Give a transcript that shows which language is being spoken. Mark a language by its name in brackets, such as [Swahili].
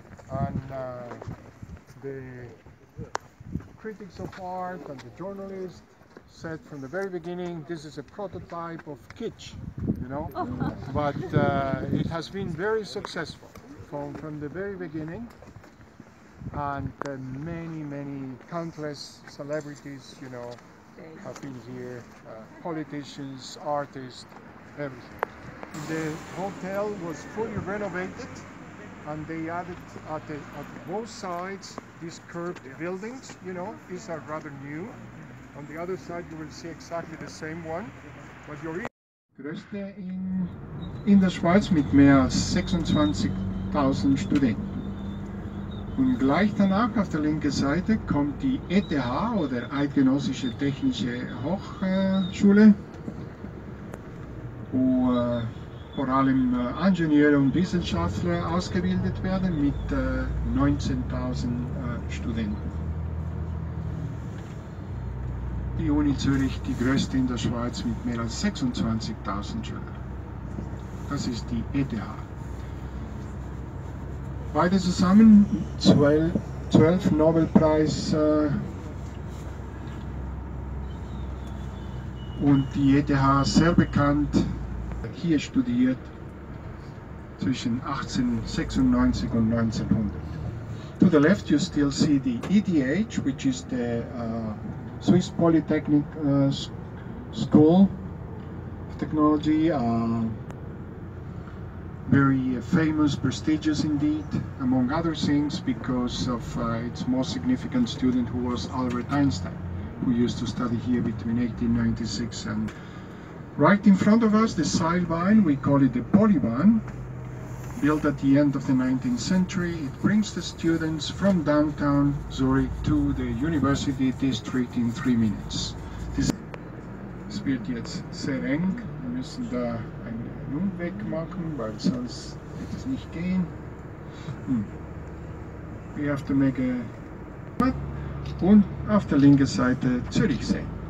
[English] And the critics of art and the journalists said from the very beginning, this is a prototype of kitsch, you know, but it has been very successful from the very beginning, and many countless celebrities, you know, have been here, politicians, artists, everything. The hotel was fully renovated, and they added at both sides these curved buildings, you know, these are rather new. On the other side you will see exactly the same one. But you're [German] größte in der Schweiz mit mehr als 26.000 Studenten. Und gleich danach auf der linken Seite kommt die ETH oder Eidgenössische Technische Hochschule, wo vor allem Ingenieure und Wissenschaftler ausgebildet werden mit 19.000 Studenten. Die Uni Zürich, die größte in der Schweiz mit mehr als 26.000 Schülern. Das ist die ETH. Beide zusammen 12 Nobelpreis und die ETH sehr bekannt, hier studiert zwischen 1896 und 1900. [English] To the left you still see the ETH, which is the Swiss Polytechnic School of Technology, very famous, prestigious indeed, among other things because of its most significant student who was Albert Einstein, who used to study here between 1896 and right in front of us, the Seilbahn, we call it the Polybahn, built at the end of the 19th century. It brings the students from downtown Zurich to the university district in 3 minutes. [German] Es wird jetzt sehr eng. Wir müssen da einen Umweg machen, weil sonst wird es nicht gehen. [English] We have to make a... [German] Und auf der linken Seite Zürichsee.